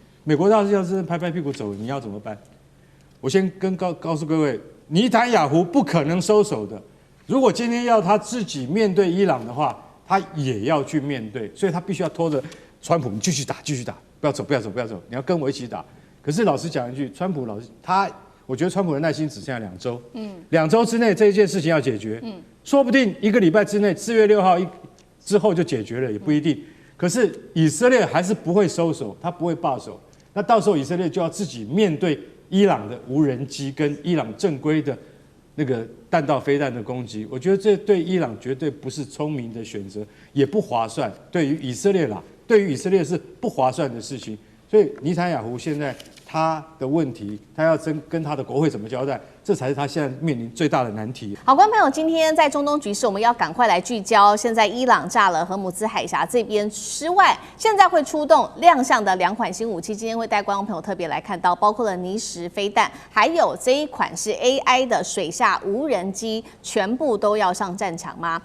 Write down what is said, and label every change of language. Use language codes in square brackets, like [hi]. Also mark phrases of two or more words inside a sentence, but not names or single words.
[zh] 美國要是拍拍屁股走，你要怎麼辦？我先告訴各位，尼坦雅胡不可能收手的。如果今天要他自己面對伊朗的話，他也要去面对，所以他必須要拖着川普，你繼續打，不要走，你要跟我一起打。可是老實講一句，川普我覺得川普的耐心只剩下2周，2周之內這一件事情要解決，說不定1個禮拜之內，4月6號之後就解決了，也不一定。可是以色列還是不會收手，他不會罷手。那到時候以色列就要自己面對伊朗的無人機跟伊朗正規的那個彈道飛彈的攻擊。我覺得這對伊朗絕對不是聰明的選擇，也不划算。对於以色列是不划算的事情。所以尼坦雅胡現在他的問題，他要跟他的國會怎麼交代，這才是他現在面臨最大的難題。好，觀眾朋友，今天在中東局勢，我們要趕快來聚焦。現在伊朗炸了荷姆茲海峽這邊之外，現在會出動亮相的2款新武器，今天會帶觀眾朋友特別來看到，包括了尼什飛彈，還有這一款是 AI 的水下無人機，全部都要上戰場嗎？